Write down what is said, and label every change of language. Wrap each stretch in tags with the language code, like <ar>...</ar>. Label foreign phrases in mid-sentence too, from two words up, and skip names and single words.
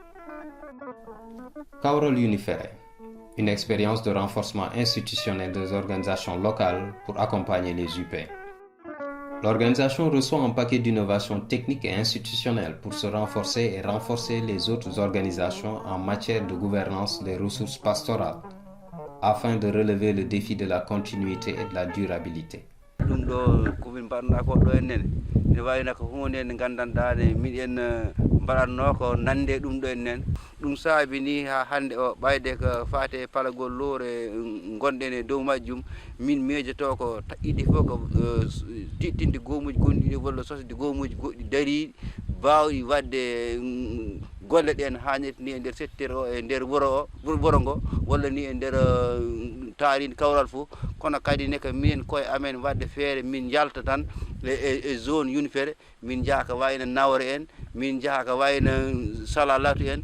<fr>Kaorol Unifere, une expérience de renforcement institutionnel des organisations locales pour accompagner les UP. L'organisation reçoit un paquet d'innovations techniques et institutionnelles pour se renforcer et renforcer les autres organisations en matière de gouvernance des ressources pastorales, afin de relever le défi de la continuité et de la durabilité.</fr> <ff>ɗum ɗo komin mbaɗno ko ɗo enen ne wayno ko hunde nde gandanɗa ne miɗen mbaɗatno ko nande ɗum ɗo ennen ɗum saabi ni ha hande o ɓayde ko fate palagol loore gonɗen e dow majjum min miijoto ko taƴƴiɗi fof ko tittinde goomuji gonɗiɗi walla sosde goomuji goɗɗi daariɗi bawɗi wadde golle ɗen hannirta ni e nder secteur o e nder wuro ngo walla ni e nder taaride Kawral fof kono kadi ne ko minen koye amen wadde feere min jalta tan e zone Unifere min jaha ko wayno Nawre en min jaha ko wayno Salalatu en</ff>